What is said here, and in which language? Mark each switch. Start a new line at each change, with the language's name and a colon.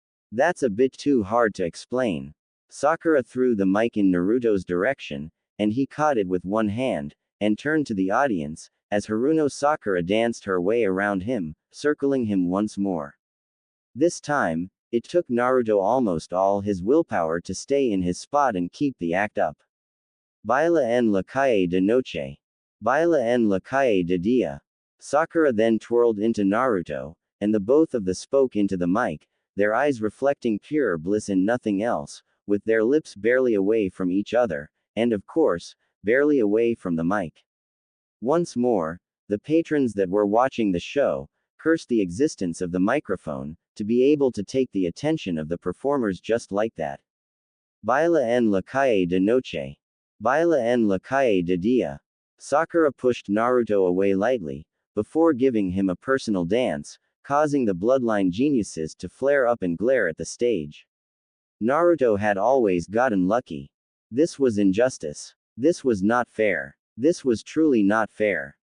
English: That's a bit too hard to explain. Sakura threw the mic in Naruto's direction, and he caught it with one hand, and turned to the audience, as Haruno Sakura danced her way around him, circling him once more. This time, it took Naruto almost all his willpower to stay in his spot and keep the act up.
Spanish: Baila en la calle de noche. Baila en la calle de dia.
English: Sakura then twirled into Naruto, and the both of them spoke into the mic, their eyes reflecting pure bliss and nothing else, with their lips barely away from each other, and of course, barely away from the mic. Once more, the patrons that were watching the show cursed the existence of the microphone, to be able to take the attention of the performers just like that.
Spanish: Baila en la calle de noche. Baila en la calle de dia.
English: Sakura pushed Naruto away lightly, before giving him a personal dance, causing the bloodline geniuses to flare up and glare at the stage. Naruto had always gotten lucky. This was injustice. This was not fair. This was truly not fair.